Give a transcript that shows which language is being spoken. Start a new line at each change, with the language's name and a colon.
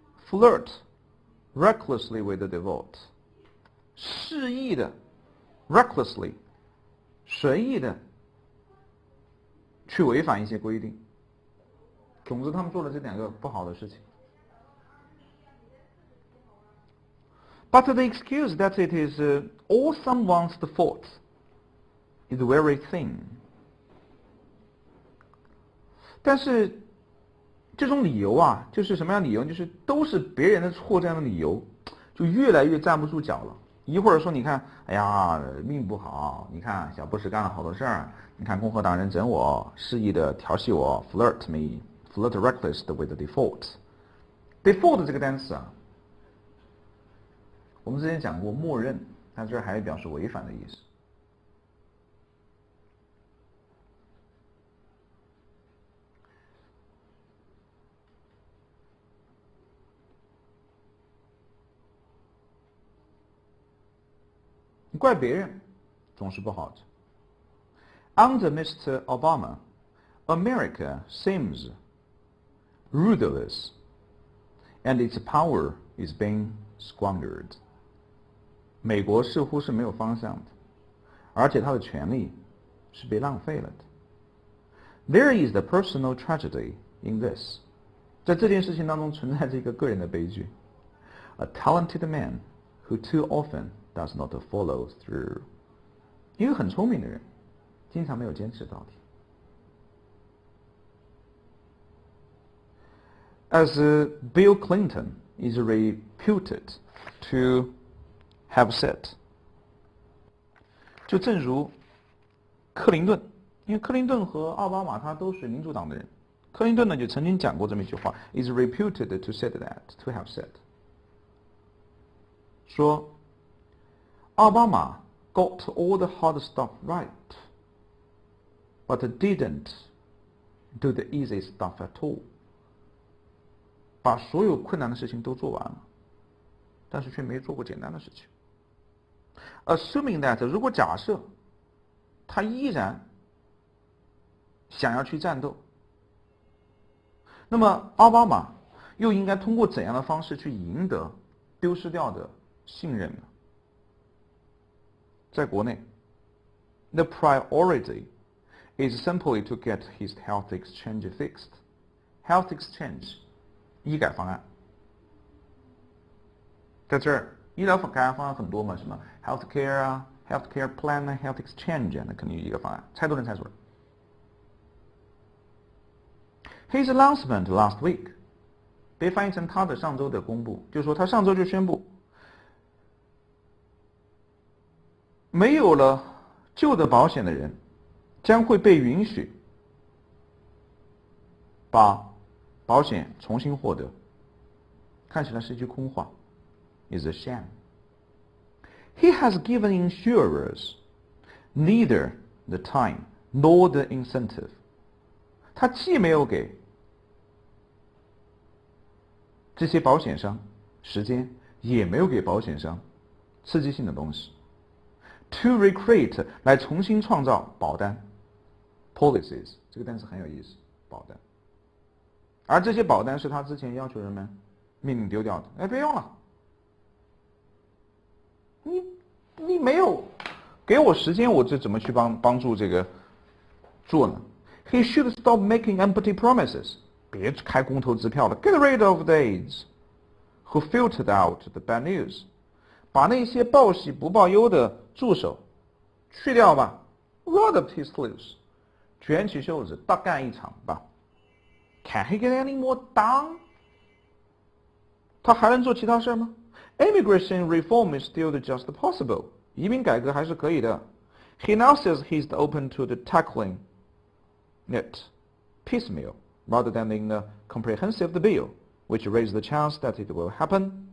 English: Flirt recklessly with the default.
Chinese: 肆意的 recklessly 随意的去违反一些规定。总之他们做了这两个不好的事情。
English: But the excuse that it is all someone's fault is very thin.
Chinese: 但是这种理由啊，就是什么样的理由？就是都是别人的错，这样的理由就越来越站不住脚了。一会儿说你看，哎呀命不好，你看小布什干了好多事儿，你看共和党人整我，肆意的调戏我 ，
English: flirt me。 Flirt reckless with the default.
Chinese: Default 这个单词啊，我们之前讲过默认，但这儿还表示违反的意思。你怪别人总是不好的。
English: Under Mr. Obama, America seems rudderless, and its power is being squandered.
Chinese: 美国似乎是没有方向的，而且它的权力是被浪费了的。
English: There is the personal tragedy in this.
Chinese: 在这件事情当中存在着一个个人的悲剧。
English: A talented man who too often does not follow through.
Chinese: 一个很聪明的人，经常没有坚持到底。
English: As Bill Clinton is reputed to have said.
Chinese: 就正如克林顿，因为克林顿和奥巴马他都是民主党的人，克林顿呢就曾经讲过这么一句话 ，
English: is reputed to have said，
Chinese: 说奥巴马
English: got all the hard stuff right, but didn't do the easy stuff at all。
Chinese: 把所有困难的事情都做完了，但是却没做过简单的事情。 Assuming that 如果假设他依然想要去战斗，那么奥巴马又应该通过怎样的方式去赢得丢失掉的信任呢？在国内
English: ，the priority is simply to get his health exchange fixed.
Chinese: Health exchange 医改方案，在这儿医疗改革方案很多嘛，什么 healthcare 啊 ，healthcare plan 啊 ，health exchange 啊，那肯定有一个方案，猜都能猜出来。
English: His announcement last week
Chinese: 被翻译成他的上周的公布，就是说他上周就宣布，没有了旧的保险的人将会被允许把保险重新获得，看起来是一句空话 ，
English: is a sham. He has given insurers neither the time nor the incentive.
Chinese: 他既没有给这些保险商时间，也没有给保险商刺激性的东西
English: to recreate
Chinese: 来重新创造保单 policies 这个单词很有意思，保单。而这些保单是他之前要求人们命令丢掉的，哎，别用了，你没有给我时间，我这怎么去帮助这个做呢 ？
English: He should stop making empty promises，
Chinese: 别开公投支票了。
English: Get rid of the aides who filtered out the bad news，
Chinese: 把那些报喜不报忧的助手去掉吧。
English: Roll up his sleeves，
Chinese: 卷起袖子，大干一场吧。
English: Can he get any more done？
Chinese: 他还能做其他事吗
English: ？Immigration reform is still just possible，
Chinese: 移民改革还是可以的。
English: He now says he's open to the tackling it piecemeal rather than in a comprehensive bill, which raises the chance that it will happen。